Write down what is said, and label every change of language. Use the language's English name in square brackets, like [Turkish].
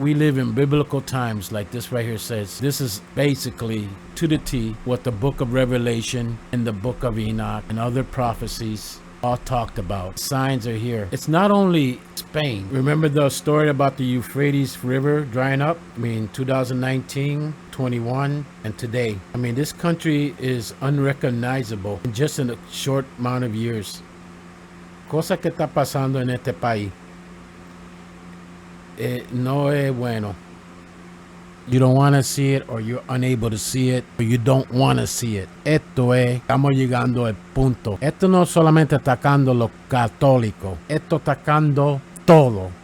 [English] We live in biblical times, like this right here says. This is basically to the T what the book of Revelation and the book of Enoch and other prophecies all talked about. Signs are here. It's not only Spain. Remember the story about the Euphrates River drying up? I mean, 2019, 21, and today. I mean, this country is unrecognizable in just a short amount of years. [Spanish] Cosa que está pasando en este país no es bueno. [English] You don't want to see it, or you're unable to see it, or you don't want to see it. [Spanish] Estamos llegando al punto. Esto no solamente atacando los católicos, esto atacando todo.